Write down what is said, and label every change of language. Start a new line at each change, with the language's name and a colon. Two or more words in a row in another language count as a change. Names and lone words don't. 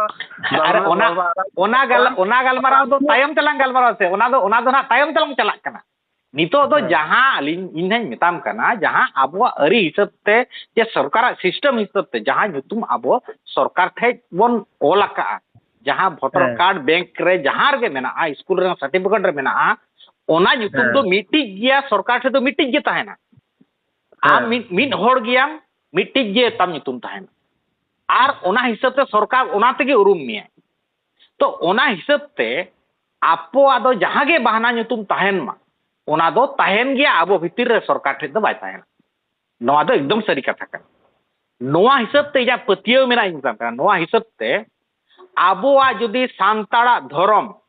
Santali: ᱟᱨ ᱚᱱᱟ ᱜᱟᱞᱢᱟᱨᱟᱣ ᱫᱚ ᱛᱟᱭᱚᱢ ᱛᱮᱞᱟᱝ ᱜᱟᱞᱢᱟᱨᱟᱣ ᱥᱮ ᱚᱱᱟ ᱫᱚ ᱱᱟᱜ ᱛᱟᱭᱚᱢ ᱛᱮᱞᱟᱝ ᱪᱟᱞᱟᱜ ᱠᱟᱱᱟ ᱱᱤᱛᱚᱜ ᱫᱚ ᱡᱟᱦᱟᱸ ᱤᱧ ᱦᱟᱸᱧ ᱢᱮᱛᱟᱢ ᱠᱟᱱᱟ ᱡᱟᱦᱟᱸ ᱟᱵᱚᱣᱟᱜ ᱟᱹᱨᱤ ᱦᱤᱥᱟᱹᱵ ᱛᱮ ᱡᱮ ᱥᱚᱨᱠᱟᱨᱟᱜ ᱥᱤᱥᱴᱮᱢ ᱦᱤᱥᱟᱹᱵ ᱛᱮ ᱡᱟᱦᱟᱸ ᱧᱩᱛᱩᱢ ᱟᱵᱚ ᱥᱚᱨᱠᱟর ᱴᱷᱮᱡ ᱵᱚᱱ ᱚᱞ ᱟᱠᱟᱜᱼᱟ ᱡᱟᱦᱟᱸ
English: voter card
Santali: ব্যাংক রে ᱡᱟᱦᱟᱸ ᱨᱮᱜᱮ ᱢᱮᱱᱟᱜᱼᱟ ᱥᱠᱩᱞ ᱨᱮᱱᱟᱜ ᱥᱟᱨᱴᱤᱯᱷᱤᱠᱮᱴ ᱨᱮ ᱢᱮᱱᱟᱜᱼᱟ ᱚᱱᱟ ᱧᱩᱛᱩᱢ ᱫᱚ ᱢᱤᱫᱴᱤᱡ ᱜᱮᱭᱟ ᱥᱚᱨᱠᱟর ᱴᱷᱮᱡ ᱫᱚ ᱢᱤᱫᱴᱤᱡ ᱜᱮ ᱛᱟᱦᱮᱱᱟ ᱟᱢ ᱢᱤᱫ ᱦᱚᱲ ᱜᱮᱭᱟᱢ ᱢᱤᱫᱴᱤᱡ ᱜᱮ ᱛᱟᱢ ᱧᱩᱛᱩᱢ ᱛᱟᱦᱮᱱᱟ ᱟᱨ ᱚᱱᱟ ᱦᱤᱥᱟᱹᱵ ᱛᱮ ᱥᱚᱨᱠᱟর ᱚᱱᱟ ᱛᱮᱜᱮ ᱩᱨᱩᱢ ᱢᱮᱭᱟ ᱛᱚ ᱚᱱᱟ ᱦᱤᱥᱟᱹᱵ ᱛᱮ ᱟᱵᱚᱣᱟᱜ ᱫᱚ ᱡᱟᱦᱟᱸ ᱜᱮ ᱵᱟᱦᱱᱟ ᱧᱩᱛᱩᱢ ᱛᱟᱦᱮᱱ ᱢᱟ ᱚᱱᱟ ᱫᱚ ᱛᱟᱦᱮᱱ ᱜᱮᱭᱟ ᱟᱵᱚ ᱵᱷᱤᱛᱤᱨ ᱨᱮ ᱥᱚᱨᱠᱟর ᱴᱷᱮᱡ ᱫᱚ ᱵᱟᱭ ᱛᱟᱦᱮᱱᱟ ᱱᱚᱣᱟ ᱫᱚ ᱮᱠᱫᱚᱢ ᱥᱟᱹᱨᱤ ᱠᱟᱛᱷᱟ ᱠᱟᱱᱟ ᱱᱚᱣᱟ ᱦᱤᱥᱟᱹᱵ ᱛᱮ ᱤᱧᱟᱹᱜ ᱯᱟᱹᱛᱭᱟᱹᱣ ᱢᱮᱱᱟᱜᱼᱟ ᱤᱧ ᱢᱮᱛᱟᱢ ᱠᱟᱱᱟ ᱱᱚᱣᱟ ᱦᱤᱥᱟᱹᱵ ᱛᱮ ᱟᱵᱚᱣᱟᱜ ᱡᱩᱫᱤ ᱥᱟᱱᱛᱟᱲᱟᱜ ᱫᱷᱚᱨᱚᱢ